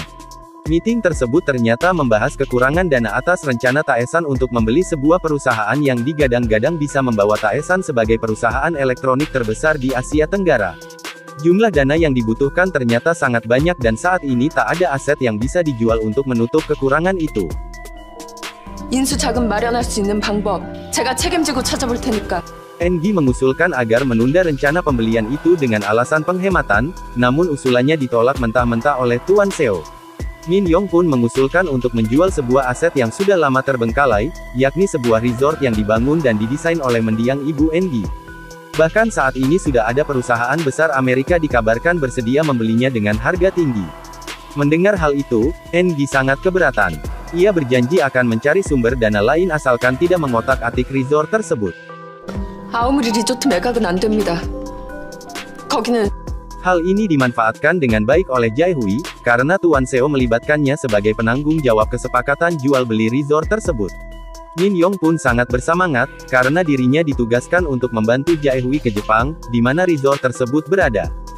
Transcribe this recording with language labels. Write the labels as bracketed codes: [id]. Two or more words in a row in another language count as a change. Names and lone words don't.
[id] Meeting tersebut ternyata membahas kekurangan dana atas rencana Taesan untuk membeli sebuah perusahaan yang digadang-gadang bisa membawa Taesan sebagai perusahaan elektronik terbesar di Asia Tenggara. Jumlah dana yang dibutuhkan ternyata sangat banyak dan saat ini tak ada aset yang bisa dijual untuk menutup kekurangan itu. [ko] 인수 자금 마련할 수 있는 방법, 제가 책임지고 찾아볼 테니까. [id] Ng mengusulkan agar menunda rencana pembelian itu dengan alasan penghematan, namun usulannya ditolak mentah-mentah oleh Tuan Seo. Min Yong pun mengusulkan untuk menjual sebuah aset yang sudah lama terbengkalai, yakni sebuah resort yang dibangun dan didesain oleh mendiang ibu Ng. Bahkan saat ini sudah ada perusahaan besar Amerika dikabarkan bersedia membelinya dengan harga tinggi. Mendengar hal itu, Ng sangat keberatan. Ia berjanji akan mencari sumber dana lain asalkan tidak mengotak-atik resort tersebut. [ko] 아무리 리조트 매각은 안 됩니다. 거기는 [id] Hal ini dimanfaatkan dengan baik oleh Jae Hui, karena Tuan Seo melibatkannya sebagai penanggung jawab kesepakatan jual beli resort tersebut. Min Yong pun sangat bersemangat, karena dirinya ditugaskan untuk membantu Jae Hui ke Jepang, di mana resort tersebut berada.